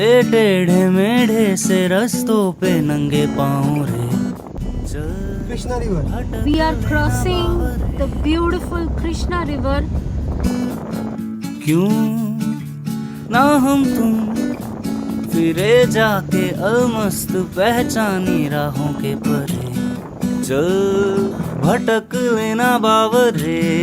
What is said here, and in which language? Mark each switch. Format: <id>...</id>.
<hi>ले टेढ़े मेढ़े से रस्तों पे नंगे पाँव रे चल</hi> <en>Krishna River. We are crossing the beautiful Krishna River.</en> <hi>क्यों ना हम तुम फिरे जाके अलमस्त पहचानी राहों के परे चल भटक लेना बावरे</hi>